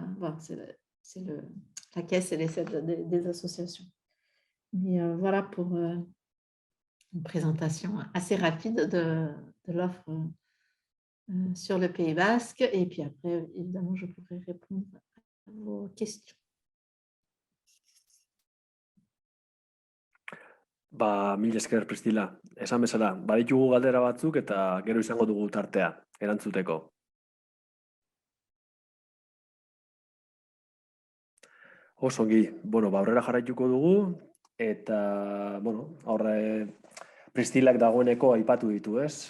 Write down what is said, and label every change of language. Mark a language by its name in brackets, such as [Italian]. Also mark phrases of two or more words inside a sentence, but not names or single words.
[French] Bon, c'est la caisse et les aides des associations. Mais voilà pour une présentation assez rapide de l'offre sur le Pays Basque. Et puis après, évidemment, je pourrai répondre à vos questions. [Basque] Mil esker, Priscila. Esan bezala, baditugu galdera batzuk eta gero izango dugu tartea erantzuteko. Oso ongi, aurrera jarraituko dugu eta, Priscilak dagoeneko aipatu ditu, ez?